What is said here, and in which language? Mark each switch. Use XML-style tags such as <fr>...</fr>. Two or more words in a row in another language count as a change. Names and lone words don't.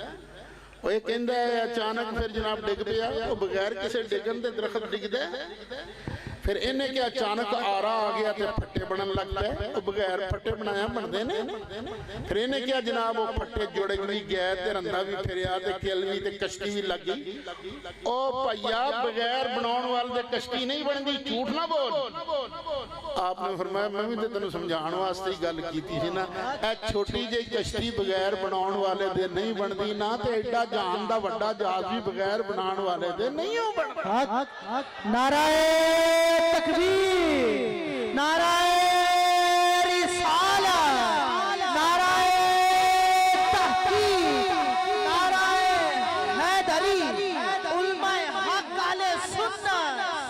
<pa>وہ یہ کہندہ ہے اچانک پھر جناب ڈگ پیا، وہ بغیر کسے ڈگن دے درخت ڈگ دے، پھر انہیں کیا اچانک آرا آ گیا تے پھٹے بنن لگتا ہے، وہ بغیر پھٹے بنایا بن دے نے، پھر انہیں کیا جناب وہ پھٹے جوڑے بھی گئے تے رندہ بھی پھریا تے کیل بھی تے کشتی بھی لگی۔ او پیا بغیر بناؤن والے دے کشتی نہیں بن دی، جھوٹ نہ بول۔ آپ نے فرمایا میں بھی تے تنوں سمجھان واسطے ہی گل کیتی سی نا، اے چھوٹی جی کشتی بغیر بناؤن والے دے نہیں بن دی، نہ تے ایڈا جان دا وڈا جہاز بھی بغیر بناؤن والے دے نہیں ہو بن۔</pa> <ur>نعرہ تکبیر، نعرہ رسالت، نعرہ تحقیق، نعرہ حیدری، علماء حق علیہ سنت۔</ur>